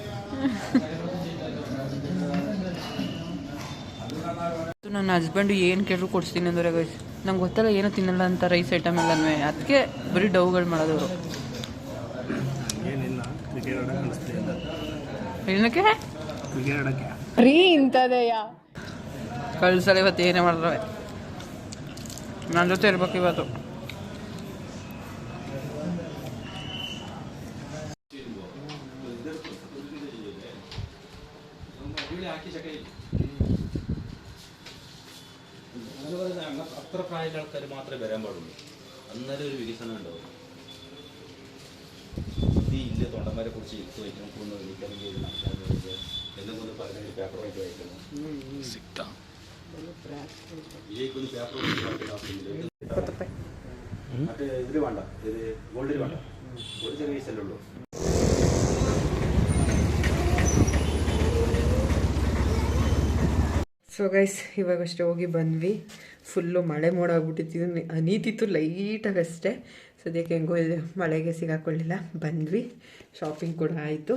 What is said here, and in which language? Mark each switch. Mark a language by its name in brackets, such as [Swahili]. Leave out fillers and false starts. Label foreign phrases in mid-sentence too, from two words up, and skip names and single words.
[Kannada] ನನ್ನ ಹಸ್ಬೆಂಡು ಏನು ಕೇಳಿದ್ರು ಕೊಡಿಸ್ತೀನಿ ಅಂದರೆ ಗೈಸ್, ನಂಗೆ ಗೊತ್ತಲ್ಲ ಏನೋ ತಿನ್ನಲ್ಲ ಅಂತ [English] rice item [Kannada] ಎಲ್ಲನೂ. ಅದಕ್ಕೆ ಬರೀ ಡವ್ಗಳು ಮಾಡೋದವರು. ಏನಿಲ್ಲ, ಕ್ರಿಕೆಟ್ ಆಡೋಕೆ ಕಳಿಸ್ತೀನಿ. ಏನಕ್ಕೆ? ಕ್ರಿಕೆಟ್ ಆಡೋಕ್ಕೆ ರೀ ಇಂಥದೆಯಾ? ಕಳ್ಸಲ್ಲ, ಇವತ್ತು ಏನೇ ಮಾಡಿದ್ರೆ ನನ್ನ ಜೊತೆ ಇರ್ಬೇಕು ಇವತ್ತು. [Malayalam] അത്ര പ്രായമുള്ള ആൾക്കാർ മാത്രമേ വരാൻ പാടുള്ളൂ. അന്നേരം ഒരു വികസനം ഉണ്ടാവും. ഇല്ല തൊണ്ടന്മാരെ കുറിച്ച് എഴുത്ത് വയ്ക്കണം, ഒന്ന് വിളിക്കണമെങ്കിൽ എന്തെങ്കിലും പറഞ്ഞാൽ പേപ്പർ വായിച്ച് വായിക്കണം. ഇതിലേക്കൊന്ന് പേപ്പർ വായിച്ച് വായിക്കണം. മറ്റേ ഇതിൽ വേണ്ട, ഇത് ഗോൾഡിൽ വേണ്ട, ഒരു ചെറിയ പൈസല്ലേ ഉള്ളൂ. [English] so guys, [Kannada] ಇವಾಗಷ್ಟೇ ಹೋಗಿ ಬಂದ್ವಿ. ಫುಲ್ಲು ಮಳೆ ಮೋಡ ಆಗ್ಬಿಟ್ಟಿತ್ತು, ಹನೀತಿತ್ತು ಲೈಟಾಗಷ್ಟೇ. ಸದ್ಯಕ್ಕೆ ಹೆಂಗೋ ಇಲ್ಲಿ ಮಳೆಗೆ ಸಿಗಾಕೊಳ್ಳಿಲ್ಲ, ಬಂದ್ವಿ. ಶಾಪಿಂಗ್ ಕೂಡ ಆಯಿತು.